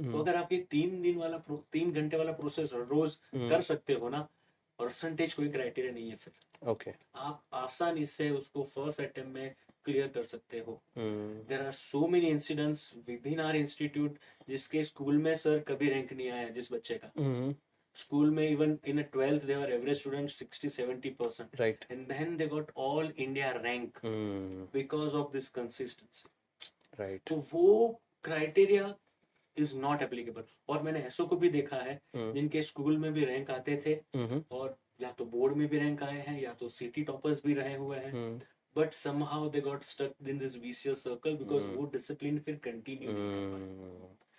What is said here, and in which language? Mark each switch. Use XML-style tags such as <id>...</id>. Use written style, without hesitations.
<hi>तो अगर आप ये 3 घंटे वाला प्रोसेस रोज कर सकते हो ना, परसेंटेज कोई क्राइटेरिया नहीं है फिर।</hi> <en>Okay.</en> <hi>आप आसानी से उसको फर्स्ट अटेम्प्ट में क्लियर कर सकते हो।</hi> <en>there are so many incidents within our institute</en> <hi>जिसके स्कूल में सर कभी रैंक नहीं आया जिस बच्चे का। स्कूल में</hi> <en>Even in 12th they were average students 60-70%, right, and then they got all India rank because of this consistency, right.</en> <hi>तो वो</hi> <en>Criteria is not applicable.</en> <hi>और मैंने ऐसो को भी देखा है जिनके स्कूल में भी रैंक आते थे और या तो बोर्ड में भी रैंक आए हैं या तो सिटी टॉपर्स भी रहे हुए हैं,</hi> <en>but somehow they got stuck in this vicious circle because</en> <hi>वो डिसिप्लिन फिर कंटिन्यू नहीं कर पाए।</hi>